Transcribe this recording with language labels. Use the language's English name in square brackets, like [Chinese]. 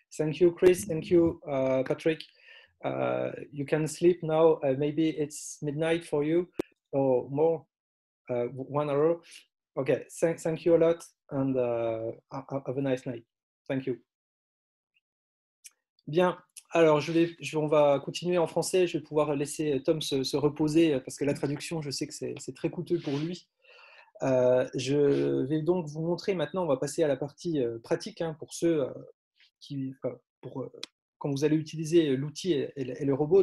[English] Thank you, Chris. Thank you, Patrick. You can sleep now. Maybe it's midnight for you or more, 1 hour. Okay, thank you a lot and have a nice night. Thank you. [French] Bien, alors on va continuer en français. Je vais pouvoir laisser Tom se reposer parce que la traduction, je sais que c'est très coûteux pour lui. Je vais donc vous montrer maintenant, on va passer à la partie pratique hein, pour ceux quand vous allez utiliser l'outil et le robot.